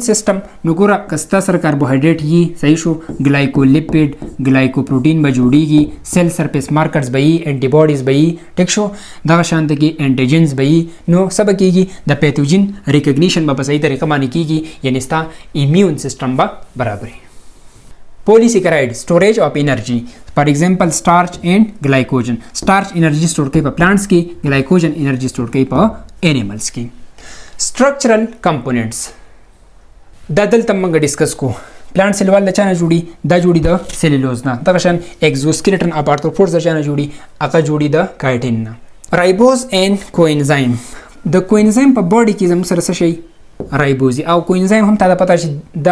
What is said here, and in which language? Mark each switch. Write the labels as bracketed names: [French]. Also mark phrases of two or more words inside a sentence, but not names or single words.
[Pashto] سیسټم نو ګوره که ستا سره کاربوهایډریټ یي صحیح شو ګلایکولیپیډ ګلایکوپروټین به جوړیږي [English] cell surface markers [Pashto] به یي انټي باډیز به یي ټیک شو دغه شانته کې انټیجنز به یي نو څه به کیږي د [English] pathogen recognition [Pashto] به په صحیح طریقه باندې کیږي یعنی ستا [English] immune system [Pashto] به برابري [English] Polysaccharide storage of energy for example starch and glycogen starch energy store [Pashto] کوي په plants کې [English] glycogen energy store [Pashto] کوي په animals کې [English] structural components [Pashto] دا دلته موږ ډیسکس کو [English] plant cell wall [Pashto] د چا نه جوړي دا جوړي د سیلولوز نه دغه شان [English] exoskeleton of arthropods [Pashto] د چا نه جوړي هغه جوړي د کایټین نه [English] ribose and coenzyme [Pashto] د کوانزایم په باډي کې زموږ سره څه شي رايبوز او کوانزایم هم ته پته شي دا